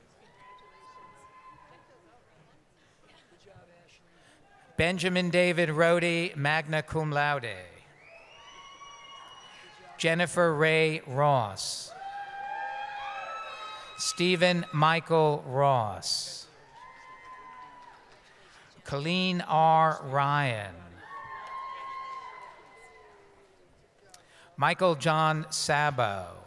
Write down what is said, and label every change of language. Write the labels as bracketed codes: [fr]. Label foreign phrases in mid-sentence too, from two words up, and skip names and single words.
[en] Benjamin David Rohde, [la] magna cum laude. [en] Jennifer Ray Ross. Stephen Michael Ross. Colleen R. Ryan. Michael John Sabo.